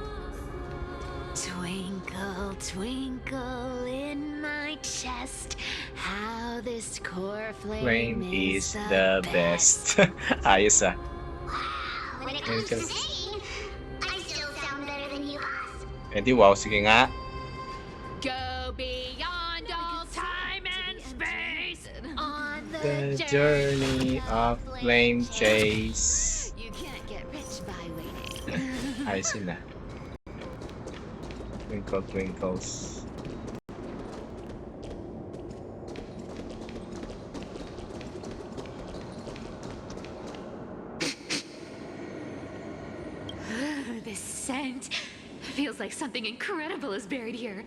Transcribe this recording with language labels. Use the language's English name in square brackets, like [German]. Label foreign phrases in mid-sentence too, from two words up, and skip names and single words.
[English] Twinkle, twinkle in my chest, how this core Flame is the best. [Filipino] Ayos ah. [English] Wow, when it comes to singing, I still sound better than you, boss. [Filipino] Eh di wow, sige nga. [English] Go beyond all time and space on The journey of flame chase. You can't get rich by waiting. [Filipino] Ayos yun ah. [English] Twinkle twinkles. This scent feels like something incredible is buried here.